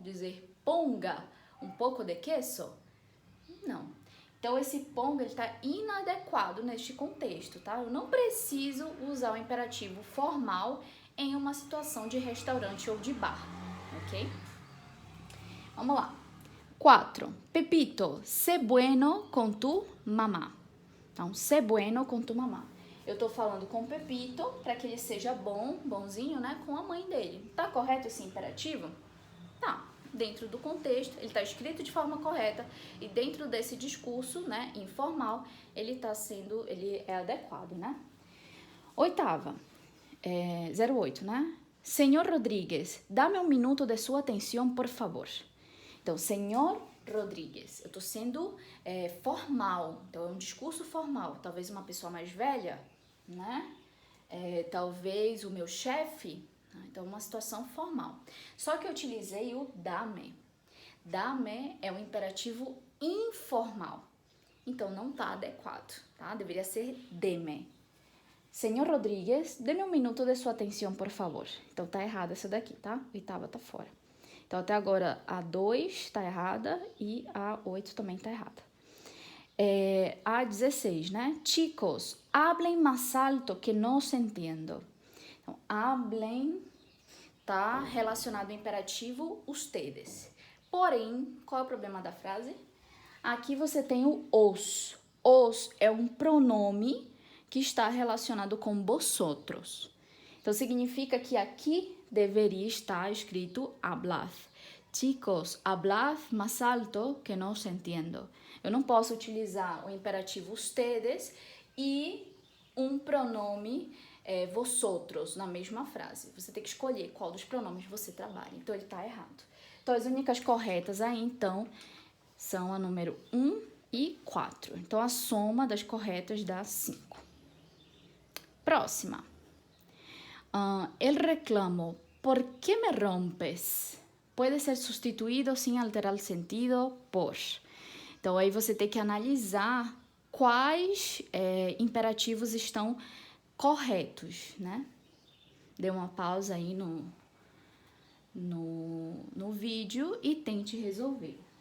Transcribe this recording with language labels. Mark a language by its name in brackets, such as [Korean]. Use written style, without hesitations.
[Portuguese] Dizer ponga um pouco de queso? Não. Então, esse ponga está inadequado neste contexto, tá? Eu não preciso usar o imperativo formal em uma situação de restaurante ou de bar, ok? Vamos lá. 4. [Spanish] Pepito, sé bueno con tu mamá. Então, sé bueno con tu mamá. [Portuguese] Eu tô falando com o Pepito para que ele seja bom, bonzinho, né, com a mãe dele. Tá correto esse imperativo? Tá. Dentro do contexto, ele tá escrito de forma correta e dentro desse discurso, né, informal, ele é adequado, né? Oitava, 08, né? Senhor Rodrigues, dá-me um minuto de sua atenção, por favor. Então, senhor Rodrigues, eu tô sendo formal, então é um discurso formal. Talvez uma pessoa mais velha, né? Talvez o meu chefe. Então, uma situação formal. Só que eu utilizei o dame. Dame é um imperativo informal. Então, não tá adequado, tá? Deveria ser deme. Senhor Rodrigues, dê-me um minuto de sua atenção, por favor. Então, tá errada essa daqui, tá? Oitava tá fora. Então, até agora, a 2 tá errada e a 8 também tá errada. A 16, né? [Spanish] Chicos, hablen más alto que no se entiendo. [Portuguese] Então, hablen tá relacionado ao imperativo ustedes. Porém, qual é o problema da frase? Aqui você tem o os. Os é um pronome que está relacionado com vosotros. Então, significa que aqui deveria estar escrito hablad. [Spanish] Chicos, hablad más alto que no se entiendo. [Portuguese] Eu não posso utilizar o imperativo ustedes e um pronome vosotros na mesma frase. Você tem que escolher qual dos pronomes você trabalha. Então, ele está errado. Então, as únicas corretas aí, então, são a número 1 e 4. Então, a soma das corretas dá 5. Próxima. [Spanish] El reclamo, ¿por qué me rompes? Puede ser sustituído sin alterar el sentido por. [Portuguese] Então, aí você tem que analisar quais imperativos estão corretos, né? Dê uma pausa aí no vídeo e tente resolver.